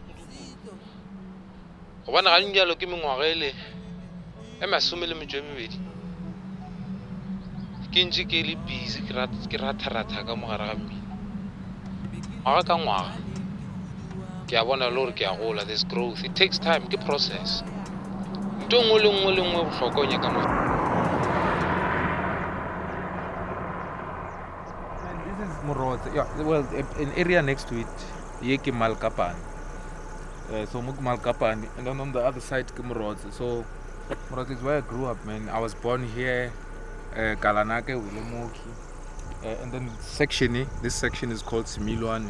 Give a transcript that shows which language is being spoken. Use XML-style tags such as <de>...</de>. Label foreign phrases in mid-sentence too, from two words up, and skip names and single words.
<nso>Gobane ga njalo ke mengwaga ele e 12. Ke ntse ke le busy ke ratha ka mogare ga mmino. Ngwaga ka ngwaga ke a bona le gore ke a gola.</nso> <en>There's growth. It takes time.</en> <nso>Ke process. Ntho nngwe le nngwe bohlokwa o nyaka mo.</nso> <en>This is Moeta. Yeah, well, an area next to it, Yeki Malkapan. So Malkapan, and then on the other side, Moeta. So Moeta is where I grew up, man. I was born here, Kalanake, Wilemoki, and then this section is called Similwani.</en>